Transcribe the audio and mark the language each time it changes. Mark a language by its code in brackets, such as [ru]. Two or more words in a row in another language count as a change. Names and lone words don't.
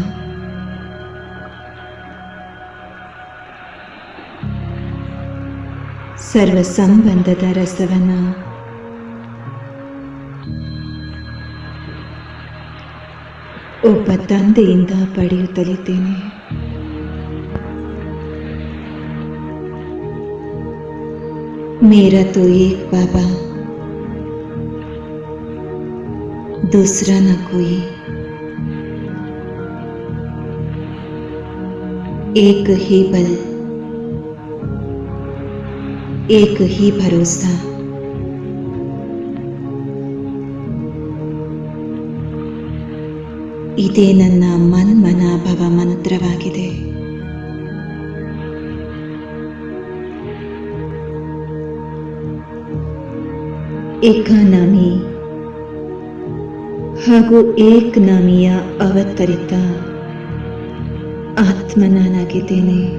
[kn] ಸರ್ವ ಸಂಬಂಧದ ರಸವನ್ನು ಒಬ್ಬ ತಂದೆಯಿಂದ ಪಡೆಯುತ್ತಲಿದ್ದೇನೆ. [hi] मेरा तो एक बाबा, दूसरा ना कोई, एक ही बल, एक ही भरोसा। [kn] ಇದೇ ನನ್ನ ಮನ್ಮನಾಭವ ಮಂತ್ರವಾಗಿದೆ. ಏಕನಾಮಿ ಹಾಗೂ ಏಕನಾಮಿಯ ಅವತರಿತ ಆತ್ಮ ನಾನಾಗಿದ್ದೇನೆ.